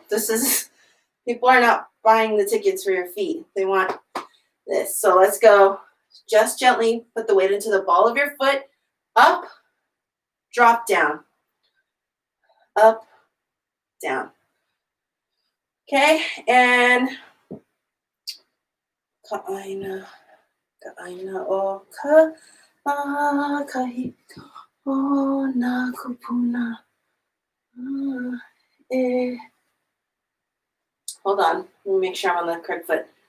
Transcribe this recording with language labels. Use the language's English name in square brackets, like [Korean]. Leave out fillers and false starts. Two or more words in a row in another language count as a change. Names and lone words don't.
[English] This is, people are not buying the tickets for your feet. They want this. So let's go just gently, put the weight into the ball of your foot, up, drop down, up, down. Okay, and [Hawaiian] ʻaina o kahiko o na kupuna. [English] Hold on, let me make sure I'm on the correct foot.